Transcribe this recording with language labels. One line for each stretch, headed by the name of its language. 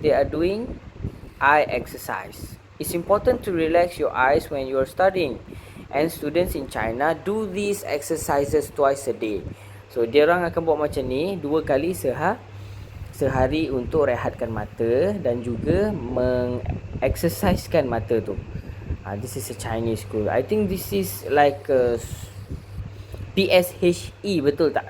English: They are doing eye exercise. It's important to relax your eyes when you are studying. And students in China do these exercises twice a day.
Malay: So dia orang akan buat macam ni 2 kali sehari untuk rehatkan mata dan juga mengexercisekan mata tu.
English: This is a Chinese school. I think this is like a PSHE,
Malay: betul tak?